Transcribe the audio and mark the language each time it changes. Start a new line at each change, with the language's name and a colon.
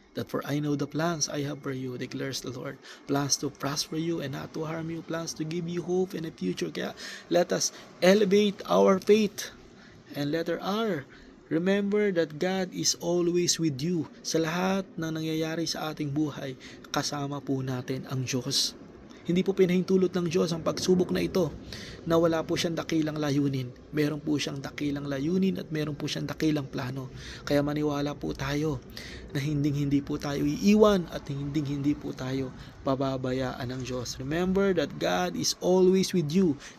English: That for I know the plans I have for you, declares the Lord. Plans to prosper you and not to harm you. Plans to give you hope and a future. Kaya let us elevate our faith. And letter R, remember that God is always with you.
Filipino: Sa lahat ng nangyayari sa ating buhay, kasama po natin ang Diyos. Hindi po pinahintulot ng Diyos ang pagsubok na ito na wala po siyang dakilang layunin. Meron po siyang dakilang layunin at meron po siyang dakilang plano. Kaya maniwala po tayo na hindi po tayo iiwan at hindi po tayo pababayaan ng Diyos.
English: Remember that God is always with you.